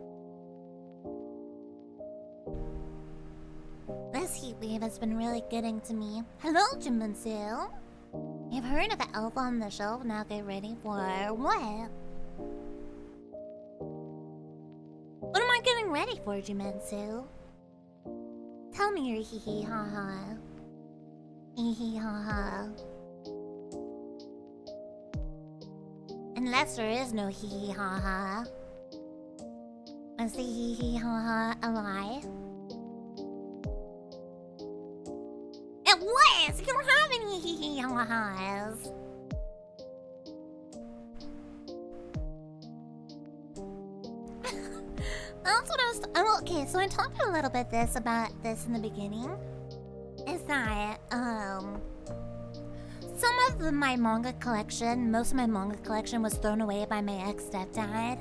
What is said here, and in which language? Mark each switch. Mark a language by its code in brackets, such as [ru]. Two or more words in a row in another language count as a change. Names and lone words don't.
[en] This heat wave has been really getting to me. Hello, Jiminsu. You've heard of the elf on the shelf, now get ready for what? What am I getting ready for, Jiminsu? Tell me your hee hee ha ha. Hee hee ha ha. Unless there is no hee hee ha ha. Is the hee hee ha ha a lie? It was! You don't have any hee hee ha ha's. That's what I was. Okay, so I talked a little bit about this in the beginning. Is that some of my manga collection, most of my manga collection was thrown away by my ex-stepdad.